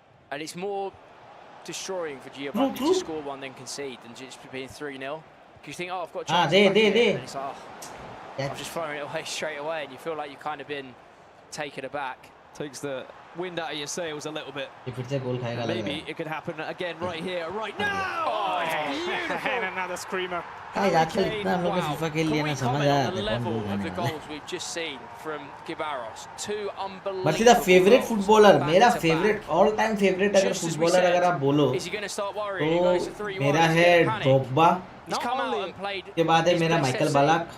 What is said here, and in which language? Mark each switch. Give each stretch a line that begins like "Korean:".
English: And it's more destroying for Gio Bundy to score one than concede than just being 3-0. Because you think, oh, I've got a chance. And it's like, oh, I'm just throwing it away straight away, and you feel like you've kind of been taken aback. Takes the wind out of your sails a little bit. Maybe it could happen again right here, right now. Oh, it's beautiful. And another screamer.
Hindi: आजकल इतना हम लोग FIFA खेल लिया ना समझ आया
English: The level of the goals we've just seen from Guibarros. 2 unbelievable.
Hindi: मतलब
English: the favorite footballer,
Hindi: मेरा
English: favorite all time favorite
Hindi: अगर footballer अगर आप बोलो तो मेरा है ड्रोग्बा. के बाद है मेरा माइकल बालाक.